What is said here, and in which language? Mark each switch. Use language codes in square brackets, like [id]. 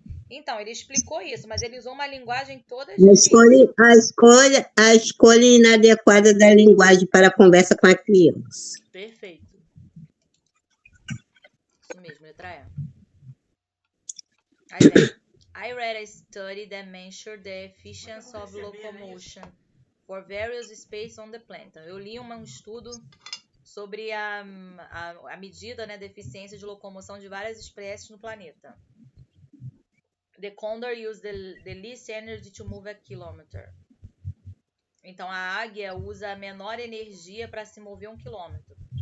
[pt] Então, ele explicou isso, mas ele usou uma linguagem toda difícil. A escolha inadequada da linguagem para a conversa com a criança. Perfeito. Isso mesmo, letra E. Aí vem. [en] I read a study that measured the efficiency of locomotion for various species on the planet. [pt] Eu li um estudo sobre a medida, né, da eficiência de locomoção de várias espécies no planeta. [en] The condor used the least energy to move a kilometer. [pt] Então, a águia usa a menor energia para se mover 1 quilômetro.